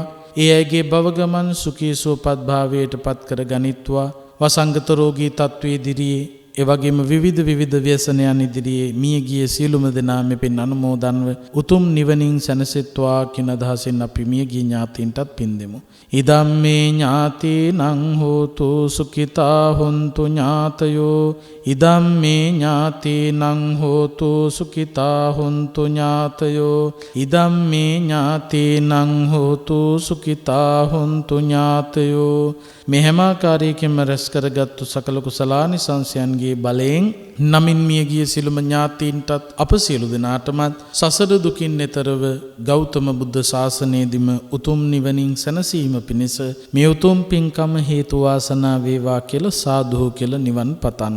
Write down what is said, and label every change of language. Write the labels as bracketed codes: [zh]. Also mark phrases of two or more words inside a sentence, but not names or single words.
[si] ඒ අයගේ භව ගමන් සුඛී සුවපත් භාවයට පත් කර ගනිත්වා. වසංගත රෝගී තත්ත්වයේ ඉදිරියේ, ඒ වගේම විවිධ ව්‍යසනයන් ඉදිරියේ මියගිය සියලුම දෙනා මේ පින් අනුමෝදන්ව උතුම් නිවනින් සැනසෙත්වා කියන අදහසින් අපි මියගිය ඥාතීන්ටත් පින් දෙමු. [pi] ඉදම්මේ ඥාතීනං හෝතු සුඛිතා හොන්තු ඥාතයෝ. ඉදම්මේ ඥාතීනං හෝතු සුඛිතා හොන්තු ඥාතයෝ. ඉදම්මේ ඥාතීනං හෝතු සුඛිතා හොන්තු ඥාතයෝ. [si] මේ හැම ආකාරයකින්ම රැස් කරගත්තු සකල කුසලානිසංසයන්ගේ බලයෙන් නමින් මියගිය සිළුම ඥාතීන්ටත් අප සියලු දෙනාටමත් සසර දුකින් එතරව ගෞතම බුද්ධ ශාසනයේදීම උතුම් නිවනින් සැනසීම පිණිස මේ උතුම් පින්කම හේතු වාසනා වේවා කියලා සාදු කියලා නිවන් පතන්න.